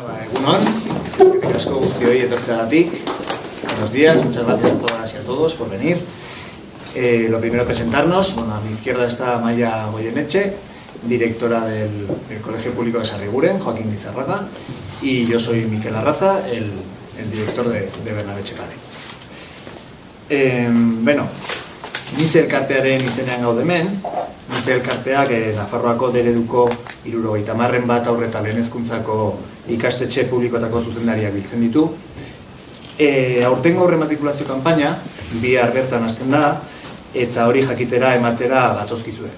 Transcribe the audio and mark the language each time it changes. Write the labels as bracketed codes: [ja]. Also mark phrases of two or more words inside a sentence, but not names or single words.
[eu] Egunon, eskerrik asko guztioi etortzeagatik. [es] Buenos días, muchas gracias a todas y a todos por venir. Lo primero presentarnos, bueno, a mi izquierda está Amaia Goyeneche, directora del Colegio Público de Sarriguren, Joaquín Lizarraga, y yo soy Mikel Arraza, el director de Bernabé Txekale. [eu] Beno, Nize elkartearen izenean gaude hemen. Nize elkarteak Nafarroako D-ereduko 70 bat haur eta lehen hezkuntzako ikastetxe publikoetako zuzendariak biltzen ditu. Aurtengo aurrematrikulazio kanpaina, bihar bertan hasten da, eta hori jakitera ematera gatozkizue.